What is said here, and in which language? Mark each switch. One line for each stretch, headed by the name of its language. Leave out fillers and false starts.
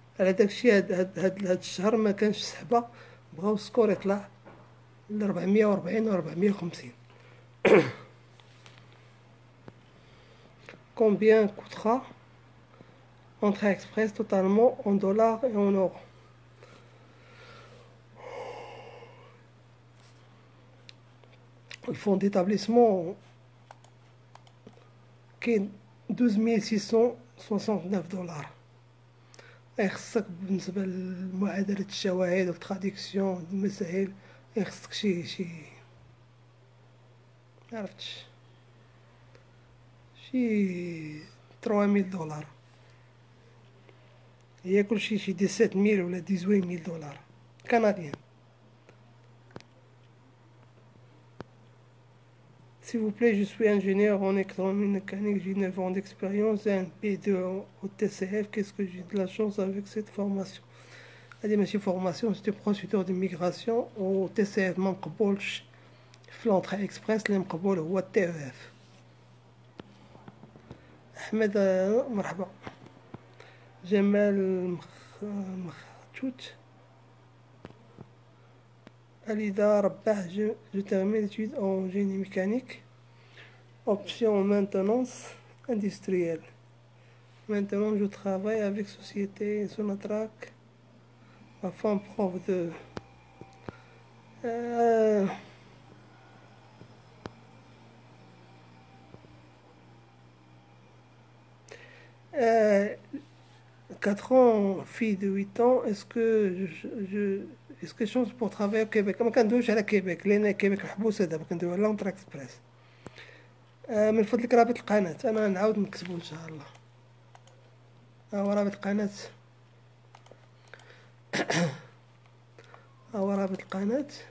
Arabic: على داكشي هاد الشهر ما كانش سحبه، بغاو السكور يطلع ل 440 و 450.
French: Combien coûtera Entrée Express totalement en dollars et en euros? Le fonds d'établissement
Arabic: كاين 12669 دولار. خصك بالنسبة لمعادلة الشواهد والتراديكسيون المسائل خصك شي معرفتش شي 3000 دولار. هي كلشي شي 17000 ولا 18000 دولار كنديين.
French: S'il vous plaît, je suis ingénieur en électromécanique, j'ai 9 ans d'expérience et un P2 au TCF. Qu'est-ce que j'ai de la chance avec cette formation?
Arabic: هذه ماشي فورماسيون، سيتي بروسيدور دو ميغراسيون. و TCF ما مقبولش في لونطري اكسبريس، اللي مقبول هو TEF. احمد مرحبا.
French: جمال مختوت Alida Rabah, je termine l'étude en génie mécanique. Option maintenance industrielle. Maintenant, je travaille avec société Sonatrach. Ma femme prof de euh, 4 ans, fille de 8 ans. Est-ce que est-ce que chance pour travailler au Québec؟
Arabic: ما كندويش على كيبيك لان كيبيك محبوسه دابا، كندوي على لونتر اكسبريس. من فضلك رابط القناه، انا نعاود نكتبو ان شاء الله. هو رابط القناه، هو رابط القناه.